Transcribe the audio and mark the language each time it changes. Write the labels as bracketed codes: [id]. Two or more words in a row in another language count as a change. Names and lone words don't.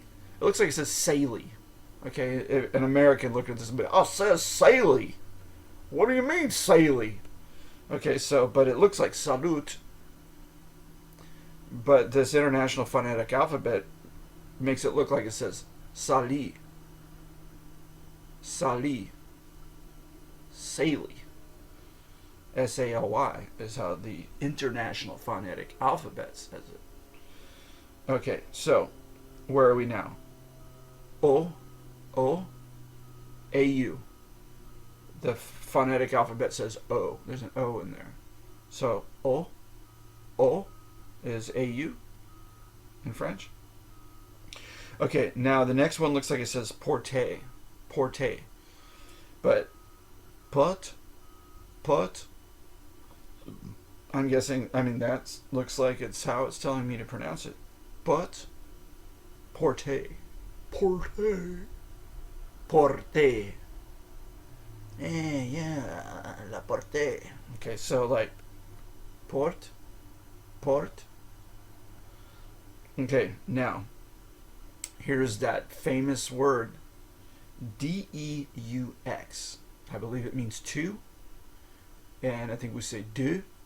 [en] It looks like it says Saley. Okay, an American looked at this and be, "Oh, it says Saley. What do you mean Saley?" Okay, so, but it looks like Salute. But this international phonetic alphabet makes it look like it says Sali. Sali. Saley. S-A-L-Y is how the international phonetic alphabet says it. Okay, so where are we now? O, O, A-U. The phonetic alphabet says O. There's an O in there. So O, O is A-U in French. Okay, now the next one looks like it says porter. Porter. But pot, I'm guessing, that looks like it's how it's telling me to pronounce it. But, porter. Porter. Porter. Yeah, [fr] la porter. [en] Okay, so like, port. Okay, now, here's that famous word, D-E-U-X. I believe it means two. And I think we say deux.